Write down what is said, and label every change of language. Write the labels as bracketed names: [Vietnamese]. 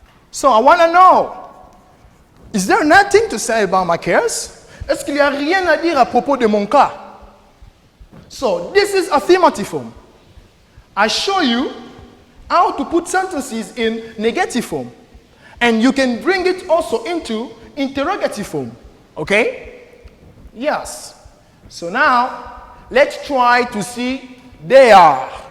[English] So I want to know, is there nothing to say about my case? [French] Est-ce qu'il n'y a rien à dire à propos de mon cas? [English] So this is affirmative form. I show you how to put sentences in negative form. And you can bring it also into interrogative form. Okay? Yes. So now, let's try to see they are.